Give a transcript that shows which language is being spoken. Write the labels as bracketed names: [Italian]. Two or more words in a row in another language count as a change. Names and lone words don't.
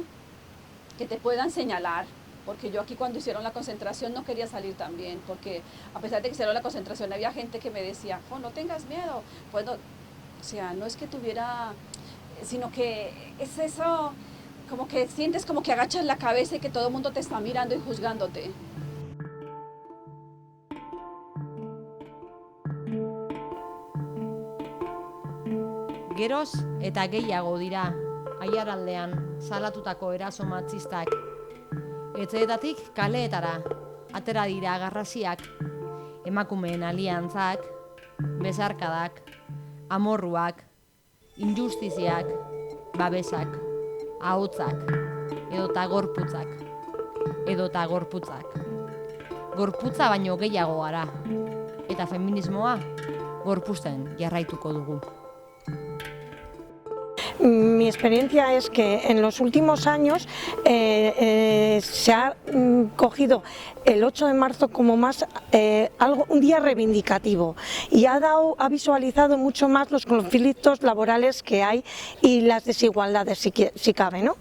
[Spanish] Que te puedan señalar, porque yo aquí cuando hicieron la concentración no quería salir también, porque a pesar de que hicieron la concentración había gente que me decía, no tengas miedo, pues no, o sea, no es que tuviera, sino que es eso, como que sientes como que agachas la cabeza y que todo el mundo te está mirando y juzgándote. [Basque] Geroz eta gehiago dira Aiaraldean salatutako eraso matxistak. Etxeetatik kaleetara atera dira garrasiak, emakumeen aliantzak, besarkadak, amorruak, injustiziak, babesak, ahotsak, edota gorputzak. Gorputza baino gehiago gara, eta feminismoa gorpuzten jarraituko dugu. [Spanish] Mi experiencia es que en los últimos años se ha cogido el 8 de marzo como más un día reivindicativo y ha visualizado mucho más los conflictos laborales que hay y las desigualdades, si cabe, ¿no?